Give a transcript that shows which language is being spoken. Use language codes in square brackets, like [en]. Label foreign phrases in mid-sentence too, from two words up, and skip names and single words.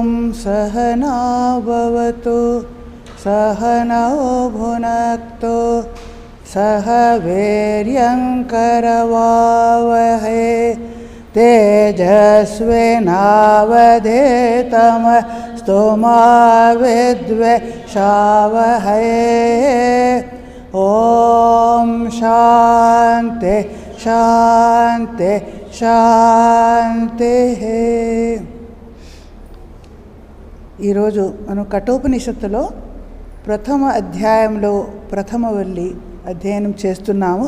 [sa] सहना भवतु सहनौ भुनक्तु सह वीर्यङ्करवावहै तेजस्विनावधीतमस्तु मा विद्विषावहै। ఓం శాంతి శాంతి శాంతి. [te] ఈరోజు మనం కఠోపనిషత్తులో ప్రథమ అధ్యాయంలో ప్రథమ వల్లి అధ్యయనం చేస్తున్నాము.